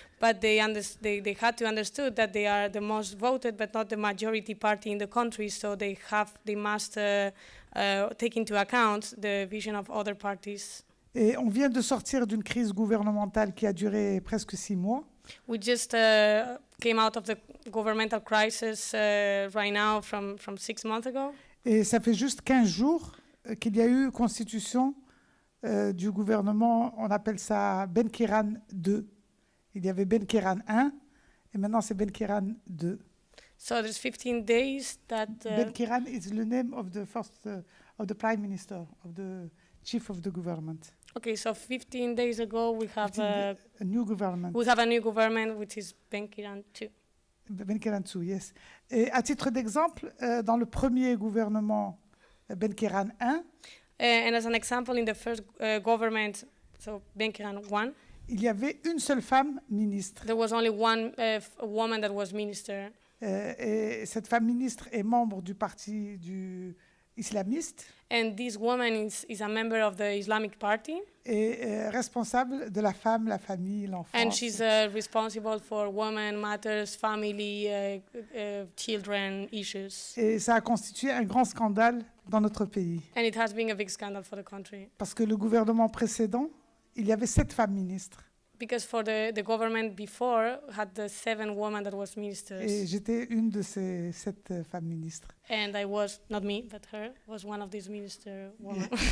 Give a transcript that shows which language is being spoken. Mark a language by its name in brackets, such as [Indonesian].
[English] But they had to understood that they are the most voted, but not the majority party in the country. So they must take into account the vision of other parties. [French] Et on vient de sortir d'une crise gouvernementale qui a duré presque 6 mois. [English] We just came out of the governmental crisis right now from 6 months ago. [French] Et ça fait juste 15 jours qu'il y a eu constitution du gouvernement, on appelle ça Ben Kiran 2. Il y avait Ben Kiran 1 et maintenant c'est Ben Kiran 2. [English] So there's 15 days that Ben Kiran is the name of the first of the prime minister, of the chief of the government. Okay, so 15 days ago we have a new government. We have a new government which is Ben Kiran 2. Ben Kiran 2, yes. [French] Et à titre d'exemple, dans le premier gouvernement Ben Kiran 1, [English] and as an example, in the first government, so Ben Kiran 1, [French] il y avait une seule femme ministre. [English] There was only one woman that was minister. [French] Et cette femme ministre est membre du parti islamiste. [English] And this woman is a member of the Islamic Party. [French] Et responsable de la femme, la famille, l'enfance. [English] And she's responsible for women matters, family, children issues. [French] Et ça a constitué un grand scandale dans notre pays. [English] And it has been a big scandal for the country. [French] Parce que le gouvernement précédent, il y avait 7 femmes ministres. [English] Because for the government before had the 7 women that was ministers. [French] Et j'étais une de ces 7 femmes ministres. [English] And I was, not me, but her, was one of these minister women.